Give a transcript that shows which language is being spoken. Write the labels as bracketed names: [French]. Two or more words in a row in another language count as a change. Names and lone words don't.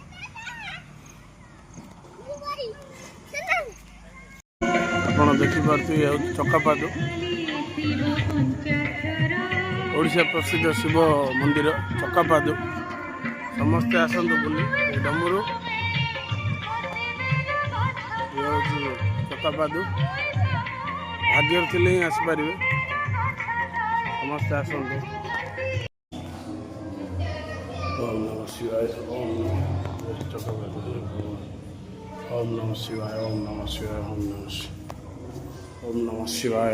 [Odia] ଆପଣ ଦେଖିପାରୁଥିବେ ହେଉଛି ଚକାପାଦ, ଓଡ଼ିଶା ପ୍ରସିଦ୍ଧ ଶିବ ମନ୍ଦିର ଚକାପାଦ। ସମସ୍ତେ ଆସନ୍ତୁ ବୁଲି ଡମରୁ। ଇଏ ହେଉଛି ଚକାପାଦ। ଭାଗ୍ୟରେ ଥିଲେ ହିଁ ଆସିପାରିବେ। ସମସ୍ତେ ଆସନ୍ତୁ। [Sanskrit] ओम नमः शिवाय, ओम ओम नमः शिवाय, ओम नमः शिवाय, ओम नमः शिवाय, ओम नमः शिवाय।